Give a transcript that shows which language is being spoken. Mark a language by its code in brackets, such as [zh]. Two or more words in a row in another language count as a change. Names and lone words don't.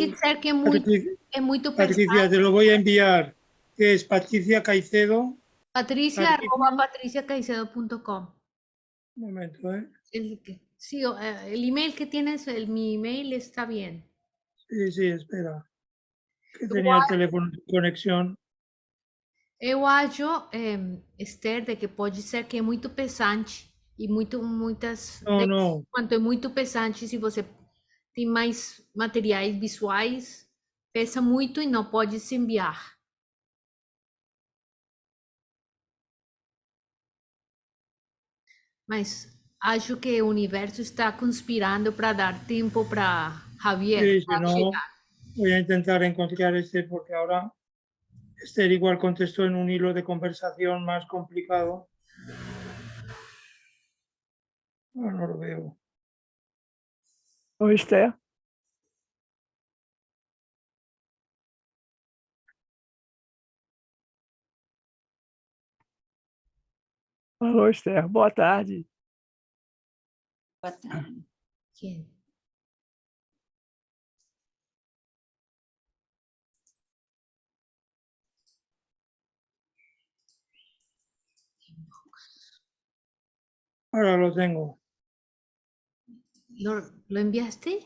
[pt] pode ser que é muito Patricia, pesado. [es] te lo voy a enviar, que es Patricia Caicedo. Patricia@patriciacaicedo.com. Un momento, ¿eh? El que Sí, el email que tienes, mi email está bien. Sí, espera. Que tenía el teléfono de conexión. [pt] Eu acho, Esther, de que pode ser que é muito pesante e muitas. [es] No. [pt] Quanto é muito pesante, se você tem mais materiais visuais, pesa muito e não pode se enviar. Mas acho que o universo está conspirando para dar tempo para Javier [es] Sí, si no, [pt] chegar. [es] voy a intentar encontrar porque ahora Esther igual contestó en un hilo de conversación más complicado. No lo veo. [pt] Oi, Esther. Alô, Esther. Boa tarde. Boa tarde. [es] ¿Quién? Ahora lo tengo. ¿Lo enviaste?